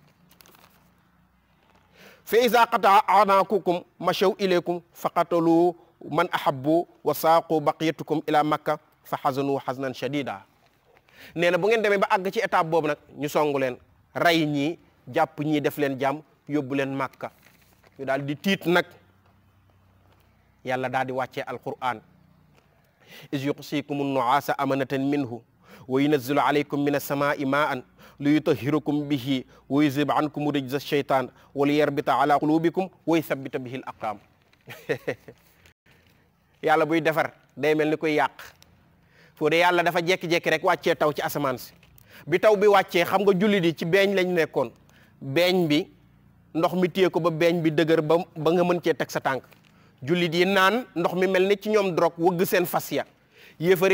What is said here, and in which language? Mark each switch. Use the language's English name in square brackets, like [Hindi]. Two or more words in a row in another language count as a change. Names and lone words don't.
[Arabic] فإذا قطع أعناقكم مشوا إليكم فقتلوا من أحبوا وساقوا بقيتكم إلى مكة فحزنوا حزنا شديدا [Wolof] nee na bu ngeen demee ba àgg ci étape boobu nag ñu songu leen rey ñii jàpp ñii def leen jàmm yóbbu leen makka ñu daal di tiit nag yàlla daal di wàccee alquran [Arabic] إذ يغشيكم النعاس أمنة منه وينزل عليكم من السماء ماء ليطهركم به ويذهب عنكم رجز الشيطان وليربط على قلوبكم ويثبت به الأقدام [Wolof] yàlla buy defar day mel ni koy yàq foo de yàlla dafa jekki-jekki rek wàccee taw ci asamaan si bi taw bi wàccee xam nga jullit yi ci beeñ lañ nekkoon beeñ bi ndox mi téye ko ba beeñ bi dëgër ba nga mën cee teg sa tànk jullit yi naan ndox mi mel ni ci ñoom drogue wëgg seen fas ya yéefari